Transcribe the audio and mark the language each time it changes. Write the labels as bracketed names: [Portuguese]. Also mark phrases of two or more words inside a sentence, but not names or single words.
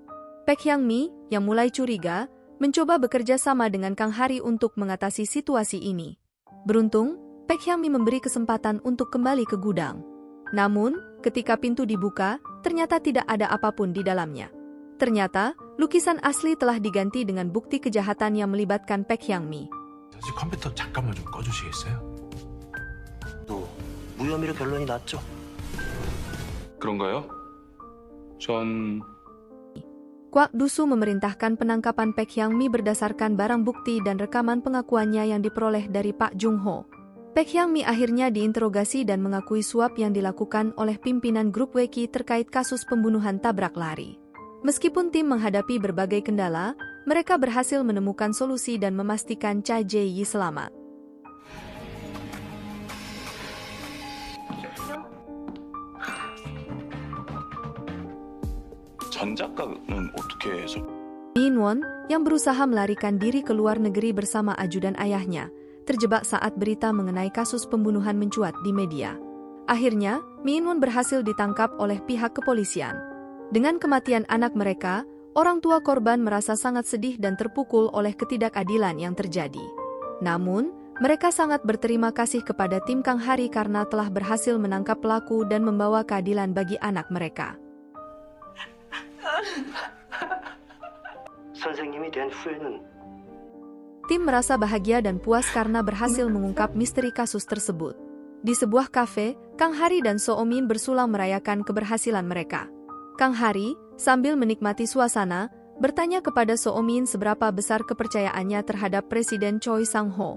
[Indonesian] Paek Hyang-mi, yang mulai curiga, mencoba bekerja sama dengan Kang Hari untuk mengatasi situasi ini. Beruntung, Paek Hyang-mi memberi kesempatan untuk kembali ke gudang. Namun, ketika pintu dibuka, ternyata tidak ada apapun di dalamnya. Ternyata, lukisan asli telah diganti dengan bukti kejahatan yang melibatkan Paek Hyang-mi. [Korean] 사실 컴퓨터 잠깐만 좀 꺼주시겠어요? 또 무혐의로 결론이 났죠? 그런가요? 전 [Indonesian] Kwak Dusu memerintahkan penangkapan Paek Hyang-mi berdasarkan barang bukti dan rekaman pengakuannya yang diperoleh dari Pak Jung-ho. Paek Hyang-mi akhirnya diinterogasi dan mengakui suap yang dilakukan oleh pimpinan grup Weki terkait kasus pembunuhan tabrak lari. Meskipun tim menghadapi berbagai kendala, mereka berhasil menemukan solusi dan memastikan Cha Jae-yi selamat. [Korean] 전 작가는 어떻게 해서 [Indonesian] Min-won, yang berusaha melarikan diri ke luar negeri bersama ajudan ayahnya, terjebak saat berita mengenai kasus pembunuhan mencuat di media. Akhirnya, Min-won berhasil ditangkap oleh pihak kepolisian. Dengan kematian anak mereka, orang tua korban merasa sangat sedih dan terpukul oleh ketidakadilan yang terjadi. Namun, mereka sangat berterima kasih kepada tim Kang Hari karena telah berhasil menangkap pelaku dan membawa keadilan bagi anak mereka. [Korean] 선생님에 대한 후회는 [Indonesian] Tim merasa bahagia dan puas karena berhasil mengungkap misteri kasus tersebut. Di sebuah kafe, Kang Hari dan So-min bersulang merayakan keberhasilan mereka. Kang Hari, sambil menikmati suasana, bertanya kepada So-min seberapa besar kepercayaannya terhadap Presiden Choi Sang-ho.